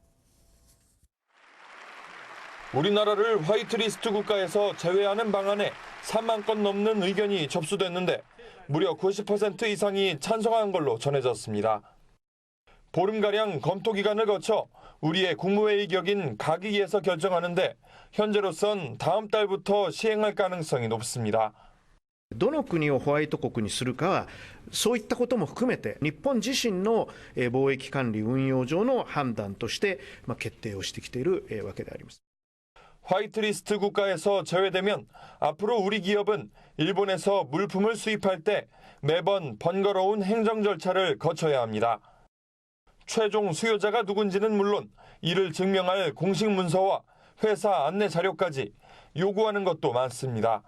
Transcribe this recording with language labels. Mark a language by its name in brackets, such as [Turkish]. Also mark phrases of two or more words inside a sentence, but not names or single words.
[Korean] 우리나라를 화이트리스트 국가에서 제외하는 방안에 3만 건 넘는 의견이 접수됐는데 무려 90% 이상이 찬성한 걸로 전해졌습니다. 보름가량 검토 기간을 거쳐 우리의 국무회의 격인 가기위에서 결정하는데 현재로선 다음 달부터 시행할 가능성이 높습니다. [Japanese] どの国をホワイト国にするかはそういったことも含めて日本自身の貿易管理運用上の判断として決定をしてきているわけであります。 [Korean] 화이트리스트 국가에서 제외되면 앞으로 우리 기업은 일본에서 물품을 수입할 때 매번 번거로운 행정 절차를 거쳐야 합니다. 최종 수요자가 누군지는 물론 이를 증명할 공식 문서와 회사 안내 자료까지 요구하는 것도 많습니다.